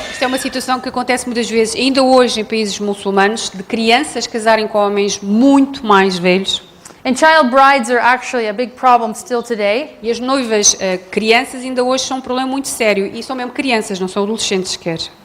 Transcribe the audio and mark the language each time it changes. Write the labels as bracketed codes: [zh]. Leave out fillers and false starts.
[pt] Isto é uma situação que acontece muitas vezes, ainda hoje em países muçulmanos, de crianças casarem com homens muito mais velhos. [en] And child brides are actually a big problem still today. [pt] E as noivas crianças ainda hoje são um problema muito sério. E são mesmo crianças, não são adolescentes sequer.